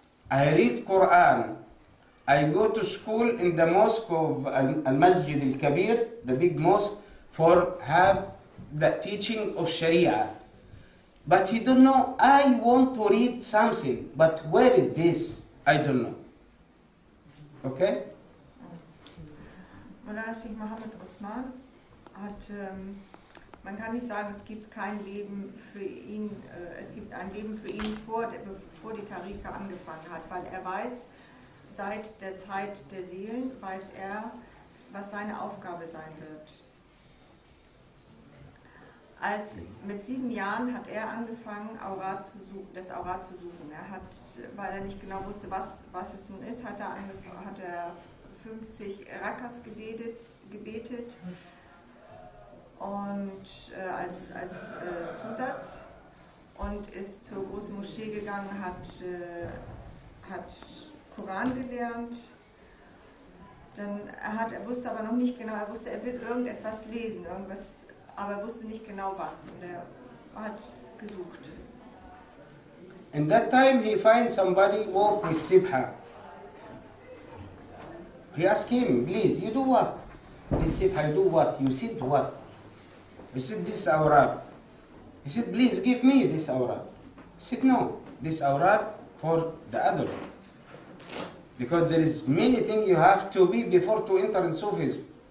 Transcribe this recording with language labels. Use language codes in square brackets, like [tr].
[en] I read Quran. I go to school in the mosque of Al-Masjid Al-Kabir, the big mosque, for have the teaching of Sharia. But he don't know, I want to read something, but where is this? I don't know. Okay? [de] Mullah Sheikh Mohammed Osman hat, man kann nicht sagen, es gibt kein Leben für ihn, es gibt ein Leben für ihn bevor die Tariqa angefangen hat, weil er weiß, seit der Zeit der Seelen weiß er, was seine Aufgabe sein wird. Mit 7 Jahren hat er angefangen, das Aurat zu suchen. Er hat, weil er nicht genau wusste, was es nun ist, hat er 50 Rakas gebetet und als Zusatz und ist zur großen Moschee gegangen, hat Koran gelernt. Er wusste aber noch nicht genau, er will irgendetwas lesen, aber er wusste nicht genau was und er hat gesucht. [en] In that time he finds somebody walk with Sibha. He asked him, please, you do what? This Sibha, you do what? You said what? He said, this awrad. He said, please give me this awrad. He said, no, this awrad for the adult. Because there is many things you have to be before to enter in Sufism.